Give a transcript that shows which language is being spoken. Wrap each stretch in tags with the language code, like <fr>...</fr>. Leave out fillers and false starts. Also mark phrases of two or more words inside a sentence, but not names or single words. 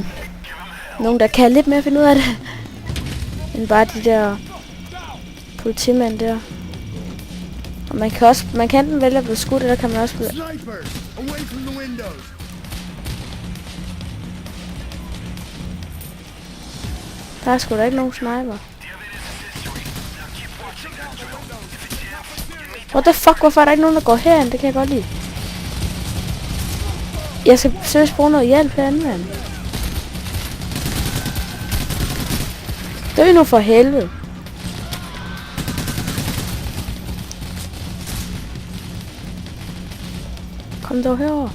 <da>Nogen der kan lidt mere finde ud af det end bare de der politimænd der. Og man kan enten vælge at blive skudt, eller kan man også blive... Der er sgu da ikke nogen sniper.</da> <en>What the fuck,</en> <da>hvorfor er der ikke nogen, der går herind? Det kan jeg godt lide. Jeg skal seriøst bruge noget hjælp herinde, mand. Dø nu for helvede. Kom dog herover.</da>